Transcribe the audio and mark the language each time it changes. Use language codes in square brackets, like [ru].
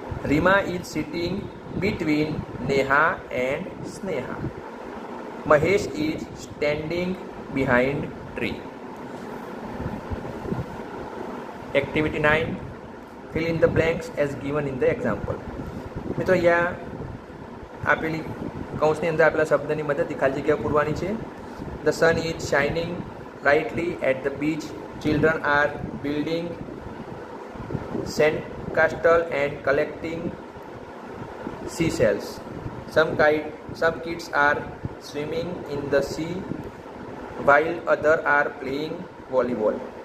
[en] Rima is sitting between Neha and Sneha. Mahesh is standing behind tree. Activity 9. Fill in the blanks as given in the example. [gu] મિત્રો અહીંયા આપેલી કૌંસની અંદર આપેલા શબ્દની મદદથી ખાલી જગ્યા પૂરવાની છે. [en] The sun is shining brightly at the beach. Children are building sandcastle and collecting seashells. Some kids are swimming in the sea while others are playing volleyball.